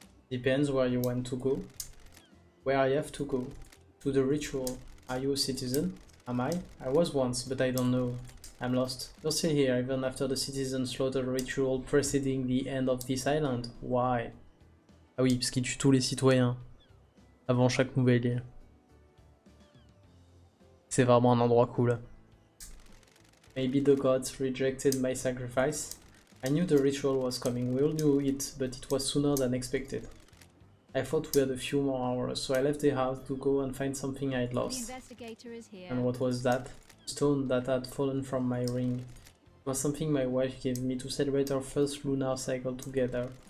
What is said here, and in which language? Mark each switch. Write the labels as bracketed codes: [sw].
[en] Depends where you want to go. Where I have to go. To the ritual. Are you a citizen? Am I? I was once, but I don't know. I'm lost. You're still here even after the citizen slaughter ritual preceding the end of this island. Why? [fr] Ah oui, parce qu'il tue tous les citoyens. Avant chaque nouvelle île. C'est vraiment un endroit cool. [en] Maybe the gods rejected my sacrifice? I knew the ritual was coming, we all knew it, but it was sooner than expected. I thought we had a few more hours, so I left the house to go and find something I'd The lost. investigator is here. And what was that? A stone that had fallen from my ring. It was something my wife gave me to celebrate our first lunar cycle together.